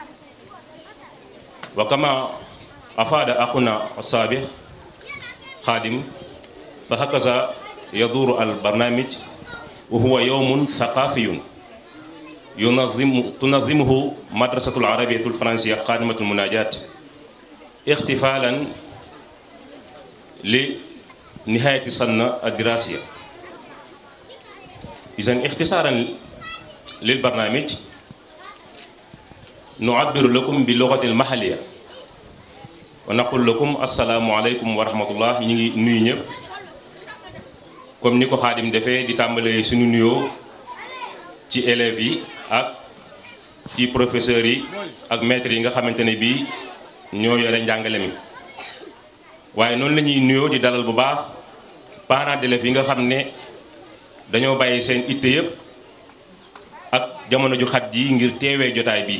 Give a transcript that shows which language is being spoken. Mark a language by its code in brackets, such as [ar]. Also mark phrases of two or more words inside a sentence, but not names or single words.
[ar] وكما أفاد أخونا السابق خادم فهكذا يدور البرنامج وهو يوم ثقافي تنظمه مدرسة العربية الفرنسية خادمة المناجات احتفالا لنهاية السنة الدراسية. إذن اختصارا للبرنامج نعبر لكم باللغة المحلية ونقول لكم السلام عليكم ورحمة الله. [wo] نيجي nuyu ñëpp comme ni ko Xaadim defee di tàmbalee suñu nuyoo ci élèves yi ak ci professeurs yi ak maîtres yi nga xamante ne bii ñoo yore njàngale mi. waaye noonu la ñuy nuyoo di dalal bu baax [fr] parents d'élèves [wo] yi nga xam ne dañoo bàyyi seen itte yëpp ak jamono ju xat ji ngir teewee jotaay bii.